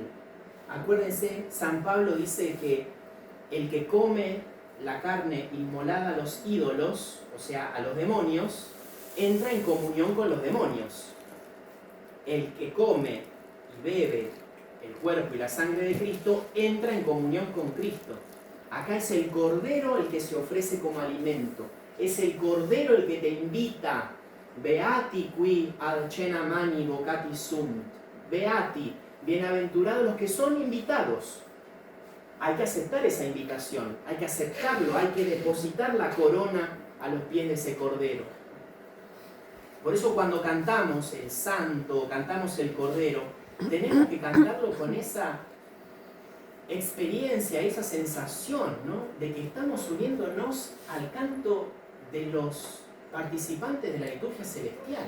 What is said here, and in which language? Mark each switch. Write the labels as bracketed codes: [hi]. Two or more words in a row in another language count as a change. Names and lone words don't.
[es] Acuérdense, San Pablo dice que el que come la carne inmolada a los ídolos, o sea, a los demonios, entra en comunión con los demonios. El que come y bebe el cuerpo y la sangre de Cristo entra en comunión con Cristo. Acá es el Cordero el que se ofrece como alimento. Es el Cordero el que te invita. [la] Beati qui ad cena mani vocati sunt. Beati, [es] bienaventurados los que son invitados. Hay que aceptar esa invitación, hay que aceptarlo, hay que depositar la corona a los pies de ese Cordero. Por eso cuando cantamos el Santo, cantamos el Cordero, tenemos que cantarlo con esa experiencia, esa sensación, ¿no?, de que estamos uniéndonos al canto de los participantes de la liturgia celestial.